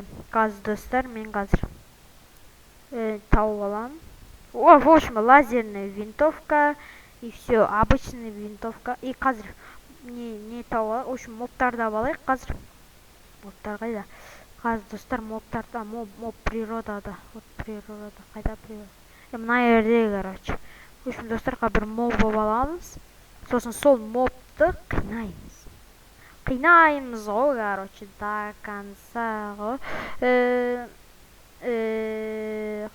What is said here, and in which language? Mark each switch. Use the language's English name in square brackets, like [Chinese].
[Kazakh] Қазір, достар, мен қазір тауып аламын. [Russian] В общем, лазерная винтовка и все, обычная винтовка. [Kazakh] И қазір не тауып, [Russian] в общем, [Kazakh] мобтарды алайық қазір. Мобтар қайда? Қазір, достар, мобтарда, моб природада. [Russian] Вот природа, [Kazakh] қайда [Russian] природа? [Kazakh] Мына жерде, [Russian] короче. В общем, [Kazakh] достар, бір моб аламыз. Сосын сол мобты қинаймыз ғой, [Russian] короче, до конца [Kazakh] ғой.